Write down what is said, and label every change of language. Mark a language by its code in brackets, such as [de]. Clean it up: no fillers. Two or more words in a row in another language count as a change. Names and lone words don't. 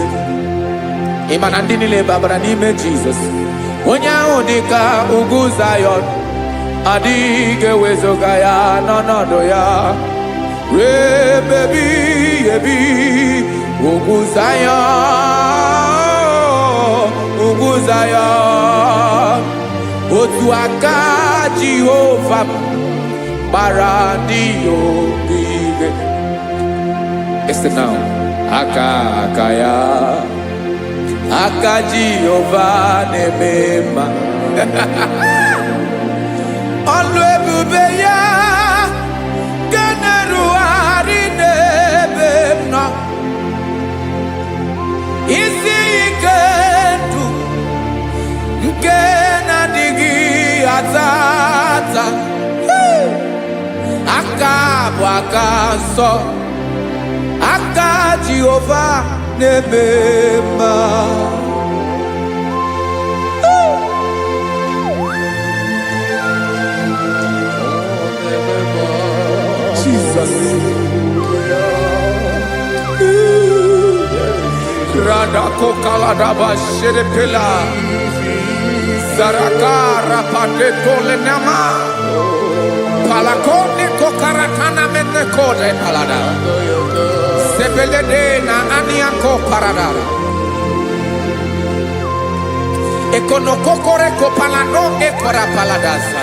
[ig] Ị ma na ndị niile gbabara n'ime Jizọs, onye ahụ dị ka ugwu Zayọn, adịghị ewezuga ya n'ọnọdụ ya ruo mgbe ebighị ebi. Ugwu Zayọn, ugwu Zayọn, otu aka Jehova gbara ndị ogige. [en] Listen now. [ig] Aka ya, aka Jehova na-eme mma. ọlụ ebube ya ga-na-erugharị n'ebe m nọ. Isi ike ndụ nke na-adịghị ata ata, aka bụ aka nsọ, aka Jehova na-eme mma. Jesus. Rada kokaladaba sherepela zarakara pateto lenama palakone kokaratana mene kode palada sebelede na aniako parada ekono kokore kopalano ekora paladasa.